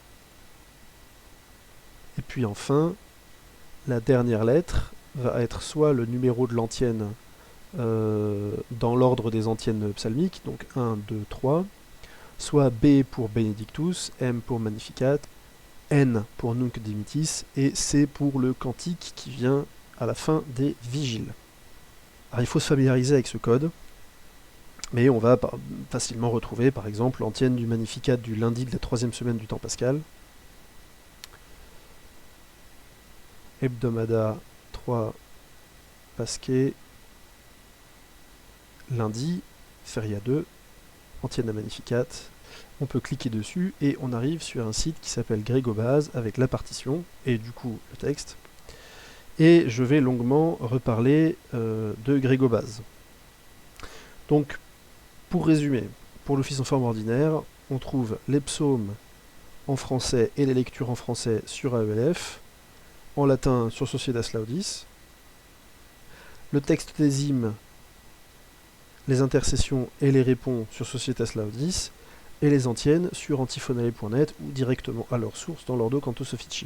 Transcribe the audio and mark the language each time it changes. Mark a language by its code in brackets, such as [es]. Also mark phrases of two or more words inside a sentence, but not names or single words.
[fr] Et puis enfin, la dernière lettre va être soit le numéro de l'antienne dans l'ordre des antiennes psalmiques, donc 1, 2, 3, soit B pour Benedictus, M pour Magnificat, N pour Nunc Dimittis, et C pour le cantique qui vient à la fin des vigiles. Alors il faut se familiariser avec ce code, mais on va facilement retrouver par exemple l'antienne du Magnificat du lundi de la troisième semaine du temps pascal. [la] Hebdomada 3 Pasquet, [fr] lundi, Feria 2, antienne à Magnificat. On peut cliquer dessus et on arrive sur un site qui s'appelle Grégobase avec la partition et du coup le texte. Et je vais longuement reparler de Grégobase. Donc, pour résumer, pour l'office en forme ordinaire, on trouve les psaumes en français et les lectures en français sur AELF, en latin sur Societas Laudis, le texte des hymnes, les intercessions et les répons sur Societas Laudis, et les antiennes sur antiphonale.net ou directement à leur source dans l'Ordo Cantus Officii.